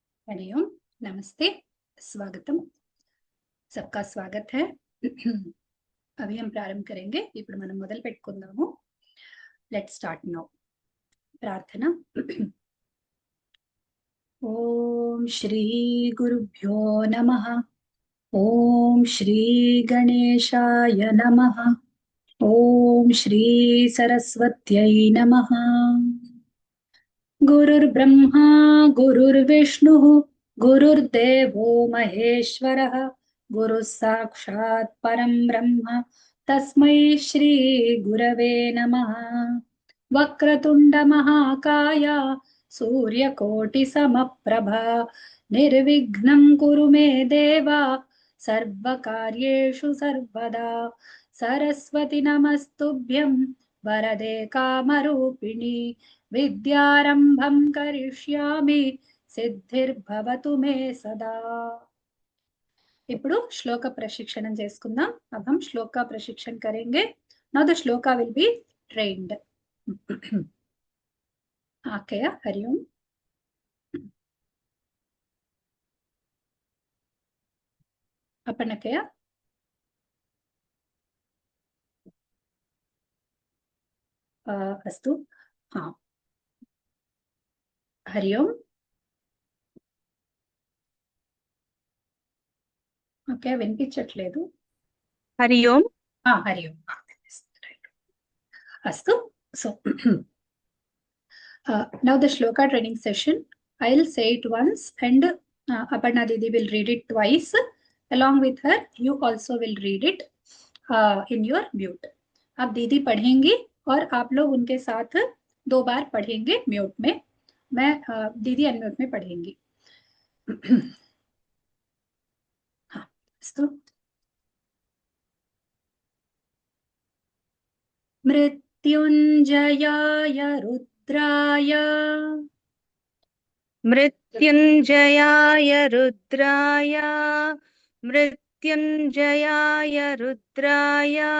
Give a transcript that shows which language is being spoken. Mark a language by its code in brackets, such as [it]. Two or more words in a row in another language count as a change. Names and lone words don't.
[hi] हरिओम। नमस्ते। स्वागतम। सबका स्वागत है। अभी हम प्रारंभ करेंगे। [te] ఇప్పుడు మనం మొదలు పెట్టుకుందాము. [en] Let's start now. ప్రార్థన. [sa] ఓం శ్రీ గురుభ్యో నమః. ఓం శ్రీ గణేశాయ నమః. ఓం శ్రీ సరస్వత్యై నమః. गुरुर्ब्रह्मा गुरुर्विष्णुः गुरुर्देवो महेश्वरः गुरुः साक्षात् परं ब्रह्म तस्मै श्री गुरवे नमः। वक्रतुंड महाकाय सूर्यकोटिसमप्रभा निर्विघ्नं कुरु मे देव सर्वकार्येषु सर्वदा। सरस्वती नमस्तुभ्यं वरदे कामरूपिणी विद्यारंभं करिष्यामि सिद्धिर्भवतु मे सदा। [te] ఇప్పుడు శ్లోక ప్రశిక్షణం చేసుకుందాం. [hi] अब हम श्लोक का प्रशिक्षण करेंगे. [en] Now the shloka will be trained. आकया हरिओम. अपनकया अस्तु. [hi] हाँ, हरिओम. [te] ఓకే, వినిపించట్లేదు. [hi] हरि ओम. हरिओम. अस्तु. [en] So now the shloka training session. I'll say it once and Aparna Didi will read it twice. Along with her, you also will read it in your mute. [hi] अब दीदी पढ़ेंगी और आप लोग उनके साथ 2 बार पढ़ेंगे म्यूट में. मैं दीदी अनम्यूट में पढ़ेंगी. हाँ, अस्तु. [sa] मृत्युंजयाय रुद्राय मृत्युंजयाय रुद्राय मृत्युंजयाय रुद्राय